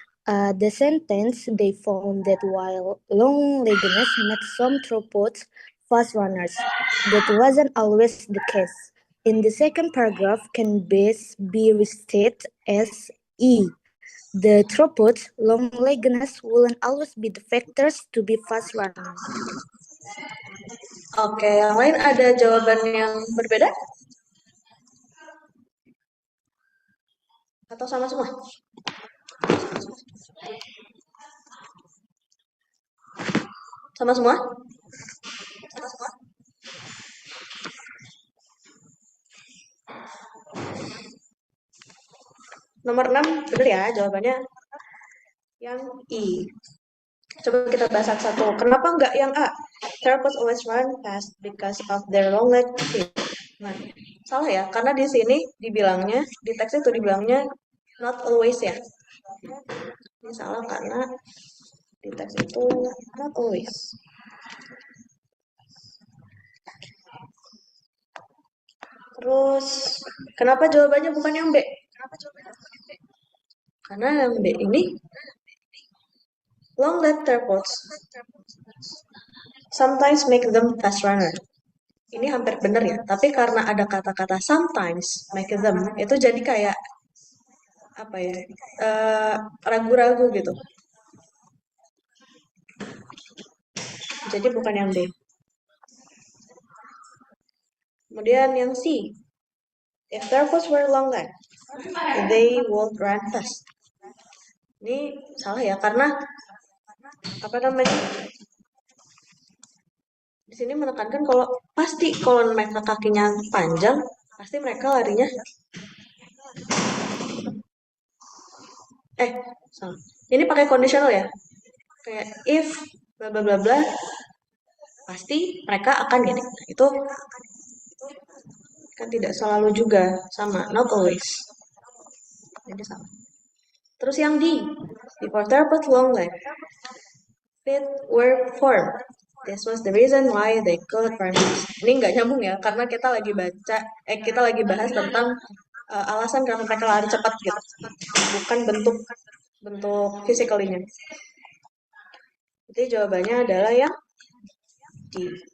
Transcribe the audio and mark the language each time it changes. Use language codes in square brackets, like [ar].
[en] The sentence, they found that while long-leggedness made some theropods fast runners, that wasn't always the case. In the second paragraph can best be restated as E. The theropods' long-leggedness wouldn't always be the factors to be fast runners. [id] Oke, yang lain ada jawaban yang berbeda? Atau sama semua? Sama semua? Nomor 6, benar ya jawabannya yang I. Coba kita bahas satu-satu. Kenapa nggak yang A? [en] Theropods always run fast because of their long leg feet. [id] Nah, salah ya, karena di sini dibilangnya, di teks itu dibilangnya [en] not always [id] ya. Ini salah karena di teks itu [en] not always. [id] Terus, kenapa jawabannya bukan yang B? Karena yang B ini [en] long leg theropods sometimes make them fast runner. [id] Ini hampir benar ya, tapi karena ada kata-kata [en] sometimes make them, [id] itu jadi kayak apa ya, ragu-ragu gitu. Jadi bukan yang B. Kemudian yang C. [en] If theropods were long leg, they would run fast. [id] Ini salah ya, karena apa namanya? Di sini menekankan kalau pasti kalau mereka kakinya panjang, pasti mereka larinya salah. Ini pakai conditional ya. Kayak if bla bla bla bla, pasti mereka akan gini. Nah, itu kan tidak selalu juga sama, [en] not always. [id] Jadi salah. [en] Terus yang D, before theropod long leg, feet were formed. This was the reason why they could run fast. [id] Ini nggak nyambung ya, karena kita lagi kita lagi bahas tentang alasan kenapa mereka lari cepat gitu, bukan bentuk physically-nya. Jadi jawabannya adalah yang D.